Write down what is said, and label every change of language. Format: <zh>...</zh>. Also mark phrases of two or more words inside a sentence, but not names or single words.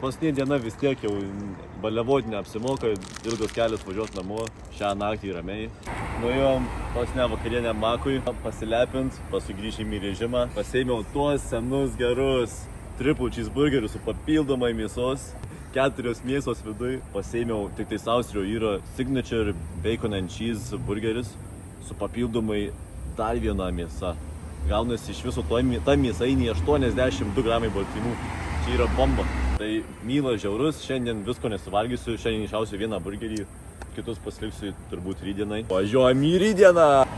<lt>Paskutinė diena vis tiek jau baliavot neapsimoka, ilgas kelias važiuot namo. Šią naktį ramiai. Nuėjom paskutinę vakarienę Makui, pasilepint, paskui grįžim į režimą. Pasėmiau tuos senus gerus</lt> <en>triple cheeseburgerius</en> <lt>su papildomai mėsos. 4 mėsos viduj. Pasėmiau, tik tai Austrijoje yra</lt> <en>signature bacon and cheese</en> <lt>burgeris su papildomai dar viena mėsa. Gaunasi iš viso ta mėsainė 82 gramai baltymų. Čia yra bomba. Tai mylas žiaurus, šiandien visko nesivalgysiu, šiandien išausiu vieną burgerį, kitus pasiliksiu turbūt rydienai. Važiuojam į rydieną!</lt>